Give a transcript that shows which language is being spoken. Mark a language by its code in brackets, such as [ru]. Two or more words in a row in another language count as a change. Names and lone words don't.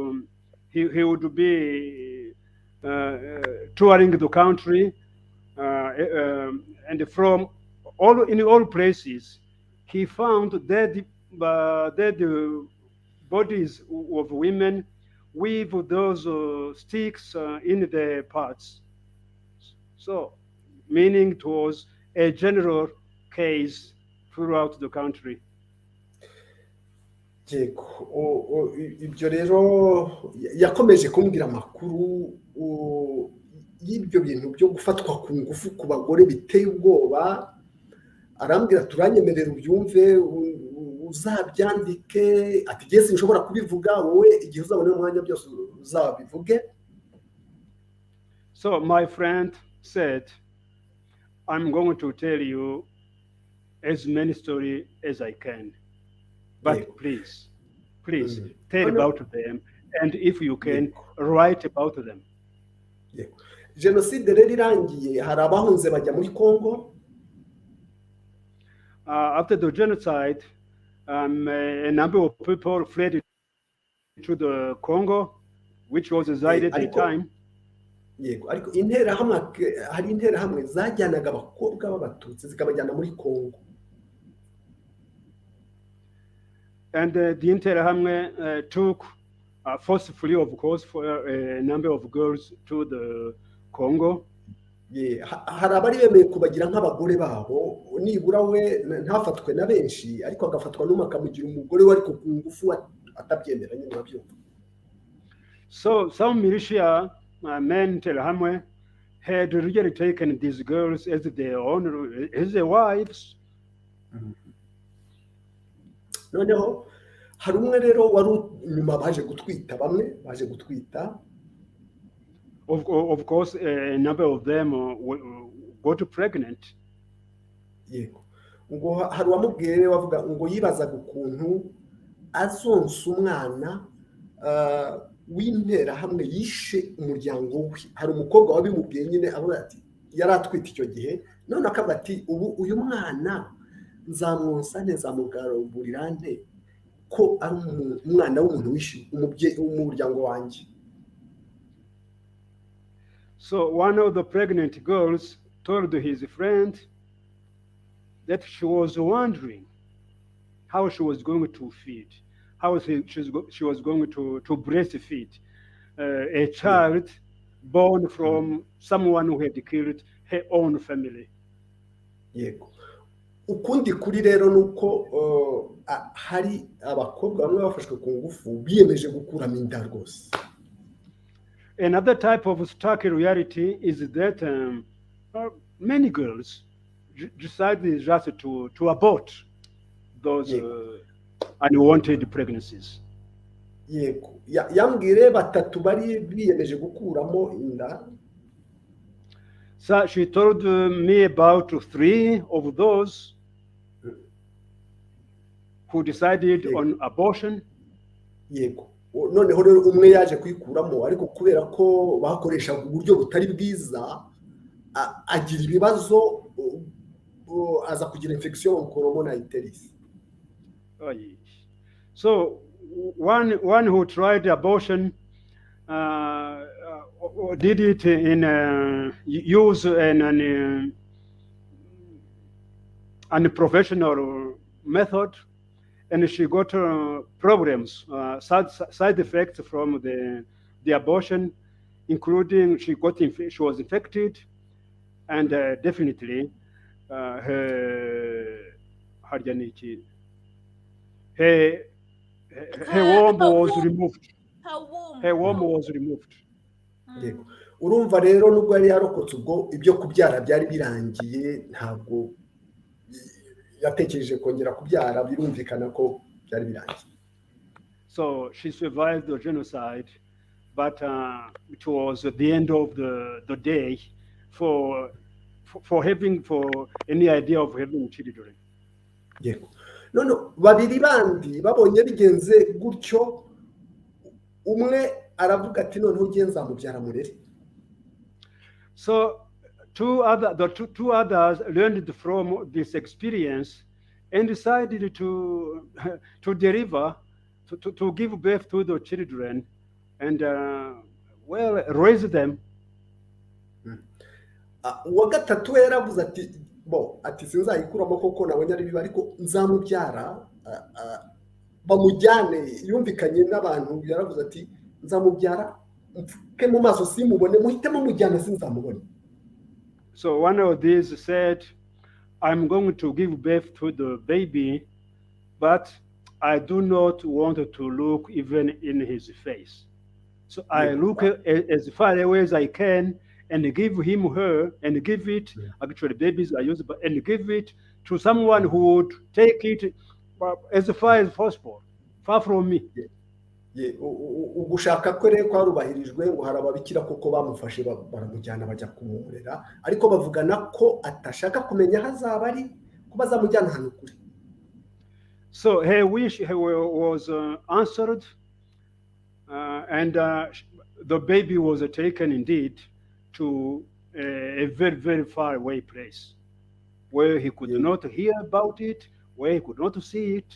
[en] be touring the country and from all places he found dead bodies of women with those sticks in their parts. So meaning it was a general case throughout the country. [rw] Ibyo rero yakomeje kumbwira amakuru y'ibyo bintu byo gufatwa ku ngufu ku bagore biteye ubwoba, arambwira turanyemerera ubyumve uzabyandike, ati gihe sinshobora kubivuga, wowe igihe uzabona umwanya byose uzabivuge. [en] So my friend said, I'm going to tell you as many stories as I can, but please tell about them, and if you can, write about them. [rw] Genocide rero irangiye hari abahunze bajya muri Congo. [en] After the genocide, a number of people fled to the Congo, which was Zaire at the time. [rw] Yego, ariko hari interahamwe zajyanaga abakobwa b'abatutsi zikabajyana muri Congo. [en] And the Interahamwe took forcefully, of course, for a number of girls to the Congo. [rw] Hari abari bemeye kubagira nk'abagore babo, nibura we ntafatwe na benshi ariko agafatwa n'umwe akamugira umugore we ariko ku ngufu atabyemera nyine babyumva. [en] So some militia men Interahamwe had really taken these girls as their own, as their wives. [rw] Noneho hari umwe rero wari nyuma baje gutwita. [en] Of course, a number of them got pregnant. [rw] Yego, ngo hari uwamubwiye rero wavuga ngo yibazaga ukuntu azonsa umwana w'interahamwe yishe umuryango we. Hari umukobwa wabimubwiye nyine avuga ati yari atwite icyo gihe, none akavuga ati uyu mwana nzamwonsa nzamugaburira nte ko ari umwana w'umuntu wishe umuryango wanjye. [en] So one of the pregnant girls told his friend that she was wondering how she was going to feed, how she was going to breastfeed a child born from someone who had killed her own family. [rw] Yego. Ukundi kuri rero nuko hari abakobwa bamwe bafashwe ku ngufu biyemeje gukuramo inda rwose. [en] Another type of stark reality is that many girls decided just to abort those unwanted pregnancies. [rw] yego yambwire batatu bari biyemeje gukuramo inda. [en] So she told me about 3 of those who decided on abortion. [rw] Yego noneho rero umwe yaje kwikuramo ariko kubera ko bakoreshaga uburyo butari bwiza agira ibibazo aza kugira [en] infection coronavirus. Oh, yes. So one who tried abortion did it in use an unprofessional method, and she got problems, side effects from the abortion, including she was infected, and definitely her womb was removed. Her womb was removed. [rw] Urumva rero nubwo yari yarokotse ubwo ibyo kubyara byari birangiye ntabwo yatekereje kongera kubyara, birumvikana ko byari birangiye. [en] So she survived the genocide, but it was at the end of the day for any idea of having children. [rw] Yego none babiri bandi babonye bigenze gutyo, umwe aravuga ati noneho ugiye nzamubyara murere. [en] So two others learned from this experience and decided to deliver, to give birth to the children and raise them. [rw] Uwa gatatu yaravuze ati ati sinzayikuramo koko nabonye ari bibi ariko nzamubyara bamujyane. Yumvikanye n'abantu, yaravuze ati nzamubyara mfuke mu maso simubone, muhitemo mujyana sinzamubone. [en] So one of these said, I'm going to give birth to the baby, but I do not want to look even in his face. So I look as far away as I can and give him her and give it, actually babies are used, and give it to someone who would take it as far as possible, far from me. [rw] Ugushaka ko rero kwarubahirijwe ngo harababikira koko bamufashe baramujyana bajya kumurera, ariko bavugana ko atashaka kumenya hazaba ari kuba zamujyana hano kuri. [en] So her wish was answered, and the baby was taken indeed to a very, very far away place where he could not hear about it, where he could not see it.